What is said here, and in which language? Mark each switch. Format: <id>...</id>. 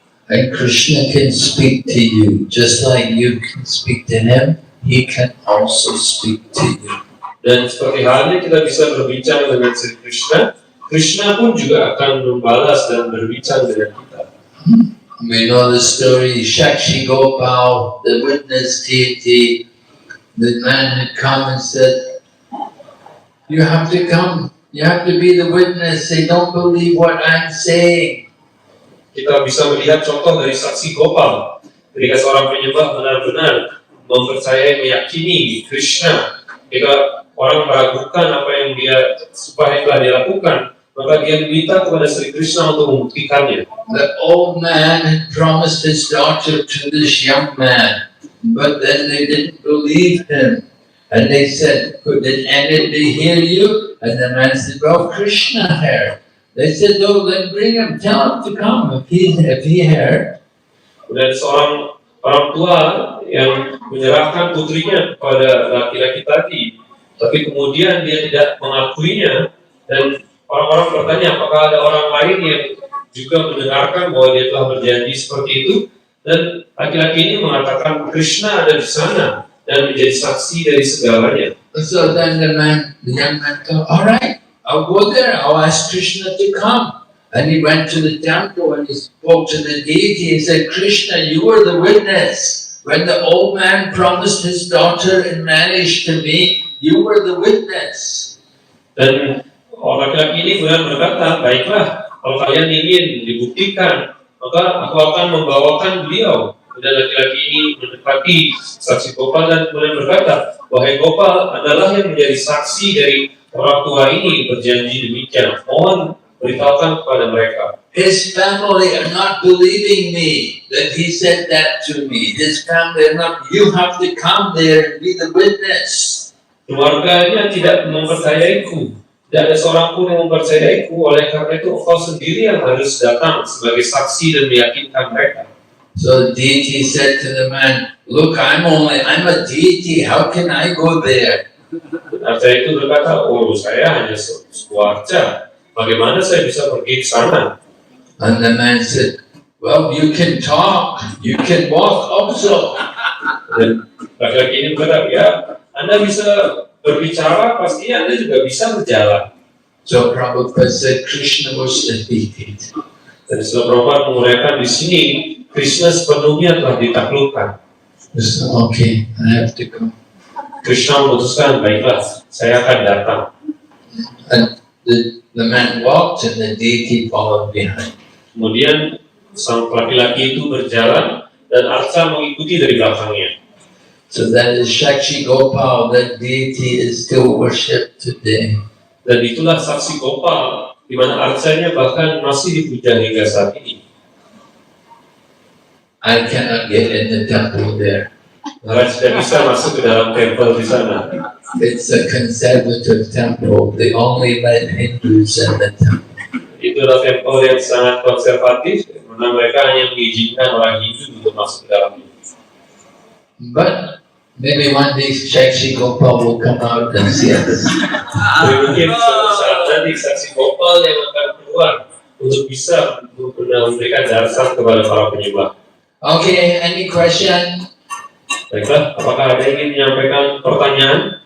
<en>And Krishna can speak to you, just like you can speak to him. He can also speak to you.</en> <id>Dan seperti halnya kita bisa berbincang dengan Sri Krishna, Krishna pun juga akan membalas dan berbincang dengan kita.</id> <en>We know the story, Shakshi Gopal, the witness deity. The man had come and said, you have to come, you have to be the witness, they don't believe what I'm saying.</en> <id>Kita bisa melihat contoh dari Saksi Gopal, ketika seorang penyembah benar-benar mempercayai, meyakini Krishna, ketika orang meragukan apa yang supaya telah dia lakukan, maka dia meminta kepada Sri Krishna untuk membuktikannya.</id> <en>The old man had promised his daughter to this young man, but then they didn't believe him. And they said, did anybody hear you? And the man said, well, Krishna heard. They said, no, then bring him, tell him to come if he heard.</en> <id>Dan seorang orang tua yang menyerahkan putrinya kepada laki-laki tadi, tapi kemudian dia tidak mengakuinya, dan orang-orang bertanya apakah ada orang lain yang juga mendengarkan bahwa dia telah berjanji seperti itu, dan laki-laki ini mengatakan Krishna ada di sana dan menjadi saksi dari segalanya.</id> <en>So then the young man thought, all right, I'll go there, I'll ask Krishna to come. And he went to the temple and he spoke to the deity and said, Krishna, you were the witness. When the old man promised his daughter in marriage to me, you were the witness.</en> <id>Dan orang laki-laki ini kemudian berkata, baiklah, kalau kalian ingin dibuktikan, maka aku akan membawakan beliau. Dan laki-laki ini mendekati saksi Gopal dan kemudian berkata, wahai Gopal, adalah yang menjadi saksi dari orang tua ini berjanji demikian. Mohon beritahukan kepada mereka.</id> <en>His family are not believing me that he said that to me. His family are not, you have to come there and be the witness.</en> <id>Keluarganya tidak mempercayaiku. Tidak ada seorang pun yang mempercayaiku. Oleh karena itu, engkau sendiri yang harus datang sebagai saksi dan meyakinkan mereka.</id> <en>So deity said to the man, look, I'm a deity, how can I go there?</en> <id>Arca itu berkata, oh saya hanya sebuah arca, bagaimana saya bisa pergi ke sana?</id> <en>And the man said, well, you can talk, you can walk also.</en> <id>Dan laki-laki ini berkata, ya Anda bisa berbicara, pasti Anda juga bisa berjalan.</id> <en>So Prabhupada said Krishna was defeated.</en> <id>Dan setelah Prabhupada menguraikan di sini, Krishna sepenuhnya telah ditaklukkan.</id> <en>So, okay, I have to go.</en> <id>Krishna memutuskan, baiklah, saya akan datang.</id> <en>And the man walked and the deity followed behind.</en> <id>Kemudian sang laki-laki itu berjalan dan arca mengikuti dari belakangnya.</id> <en>So that is Shakshi Gopal, that deity is still worshipped today.</en> <id>Dan itulah saksi Gopal, di mana arcanya bahkan masih dipuja hingga saat ini.</id> <en>I cannot get in the temple there.</en> <id>Maharaj tidak bisa masuk ke dalam tempel di sana.</id> <en>It's a conservative temple. They only let Hindus in the temple.</en> <id>Itu adalah tempel yang sangat konservatif, karena mereka hanya mengizinkan orang Hindu untuk masuk ke dalamnya.</id> <en>But maybe one day Shakshi Gopal will come out and see us.</en> <id>Mungkin suatu saat nanti saksi Gopal yang akan keluar untuk bisa memberikan dasar kepada para penyembah.</id> <en>Okay, any question?</en> <id>Baiklah, apakah ada yang ingin menyampaikan pertanyaan?</id>